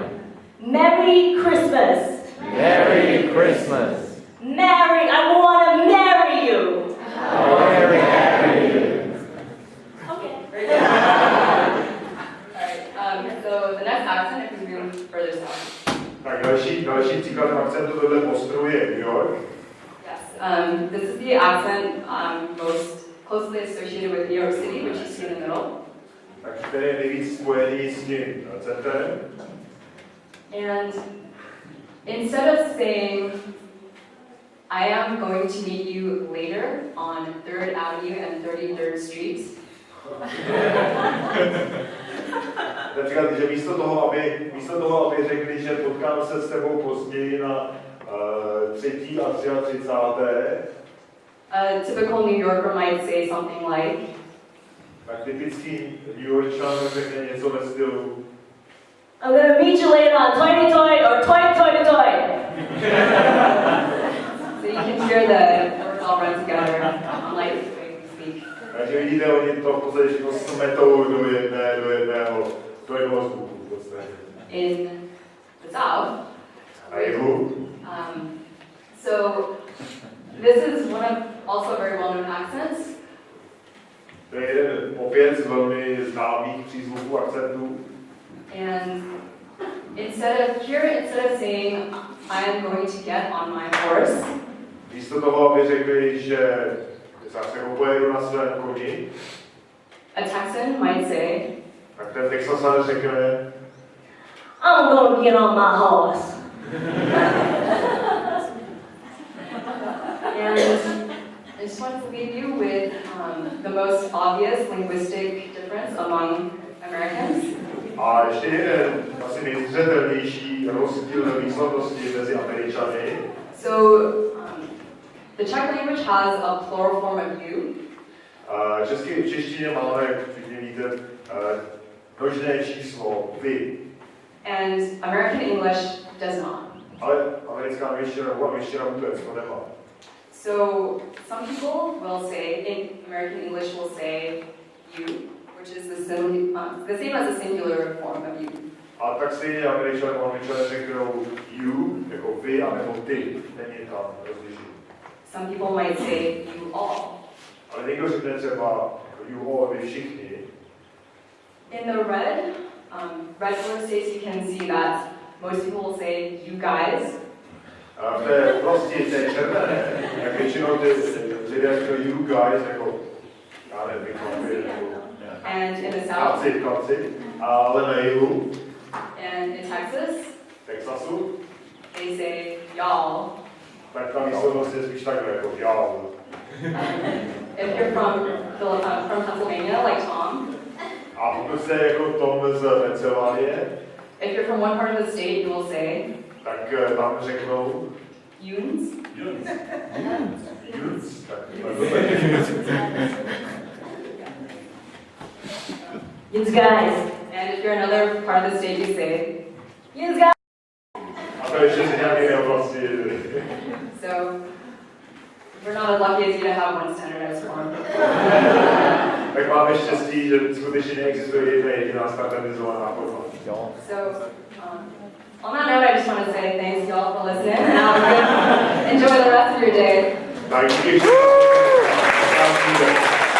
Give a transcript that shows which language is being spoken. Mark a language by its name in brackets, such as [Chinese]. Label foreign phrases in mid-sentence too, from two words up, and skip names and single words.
[English] Merry Christmas. Merry Christmas. Mary, I want to marry you. Marry you. Okay. Very good. Alright, so the next accent, if we move further south. [Czech] tak další příkladem akcentu tohle Bostonu je New York. [English] Yes, this is the accent most closely associated with New York City, which you see in the middle. [Czech] Takže ten je nejvíc spojený s tím centrem. [English] And instead of saying, I am going to meet you later on 3rd Avenue and 33rd Street, [Czech] Například, že místo toho, aby řekli, že potkám se s tebou později na 3. a 33. [English] a typical New Yorker might say something like, [Czech] tak typický New Yorkčan řekne něco ve stylu [English] I'm going to meet you later on Toity Toy or Toy Toy Toy. so you can hear the words all run together, unlike the way we speak. [Czech] Takže vidíte, oni to v podstatě všechno smetou do jednoho zvuku v podstatě. [English] In the South, [Czech] Na jihu. [English] so this is one of also very well-known accents. [Czech] To je jeden opět z velmi známých přízvuků akcentů. [English] And instead of saying, I'm going to get on my horse, [Czech] Místo toho, aby řekli, že zase pojedu na svém koni, [English] a Texan might say, [Czech] tak ten Texasan řekne, [English] I'm gonna get on my horse. and I just want to leave you with the most obvious linguistic difference among Americans. [Czech] a ještě jeden asi nejzřetelnější rozdíl ve výslovnosti mezi Američany. [English] So the Czech language has a plural form of you, [Czech] V češtině máme, jak všichni víte, množné číslo vy, [English] and American English does not. [Czech] ale americká angličtina vůbec to nemá. [English] So some people will say, in American English will say you, which is the same as a singular form of you. [Czech] A tak stejně Američané řeknou you, jako vy, anebo ty, není tam rozlišení. [English] Some people might say you all. [Czech] Ale někdo řekne třeba [English] you all, [Czech] vy všichni. [English] In the red color states, you can see that most people will say you guys. [Czech] A v té prostě té červené, jak většinou ty lidé řeknou [English] you guys, [Czech] jako já nevím, chlapi, nebo [English] And in the south, [Czech] chlapci, ale na jihu, [English] and in Texas, [Czech] Texasu, [English] they say y'all. [Czech] tak ta výslovnost je spíš takhle, jako y'all. [English] If you're from Pennsylvania, like Tom, [Czech] A pokud jste jako Tom z Pensylvánie, [English] if you're from one part of the state, you will say [Czech] tak tam řeknou [English] Yuns. Yuns. Yous guys. And if you're another part of the state, you say yous guys. [Czech] A to ještě z nějaké oblasti. [English] So we're not as lucky as you to have one standardized form. [Czech] Tak máme štěstí, že skutečně neexistuje jedna jediná standardizovaná forma. [English] So on that note, I just want to say thanks y'all for listening. Enjoy the rest of your day. [Czech] Tak díky.